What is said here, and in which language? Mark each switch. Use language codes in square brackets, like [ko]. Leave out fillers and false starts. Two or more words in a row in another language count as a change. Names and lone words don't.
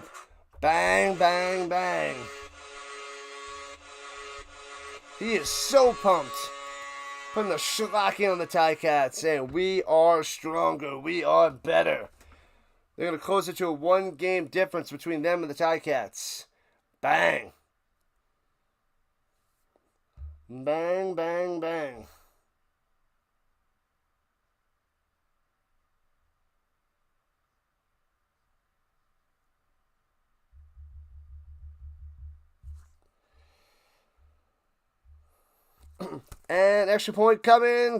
[en] Bang, bang, bang. He is so pumped. Putting the shellacking on the Ticats, saying we are stronger. We are better. They're going to close it to a 1-game difference between them and the Ticats. Bang. Bang, bang, bang. And extra point coming.